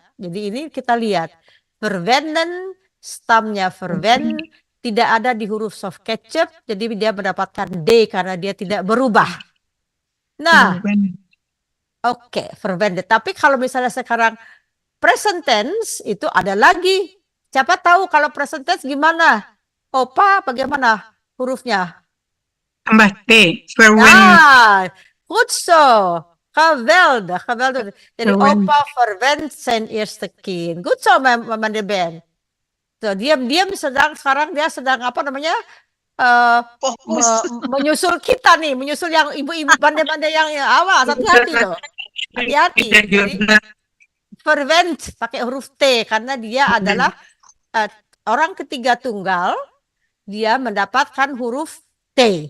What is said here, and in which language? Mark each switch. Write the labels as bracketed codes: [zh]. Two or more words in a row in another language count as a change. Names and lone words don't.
[id] Jadi ini kita lihat verwenden, stamnya verwen tidak ada di huruf soft ketchup, jadi dia mendapatkan D karena dia tidak berubah. Nah, Oke, verwendet. Tapi kalau misalnya sekarang [en] present tense [id] itu ada lagi. Siapa tahu kalau [en] present tense [id] gimana? Opa bagaimana hurufnya? Tambah T. Verwendet. [nl] Ah, goed zo. Geweldig, geweldig. Jadi Verwendet. opa verwendt zijn eerste kind. Goed zo, meneer Ben. [id] Tuh, diam-diam sekarang dia sedang apa namanya? Fokus. Menyusul kita nih, menyusul yang ibu-ibu pandai-pandai yang awas, hati-hati loh. Hati-hati. Tidak Jadi juga. verwendt pakai huruf T karena dia adalah orang ketiga tunggal, dia mendapatkan huruf T.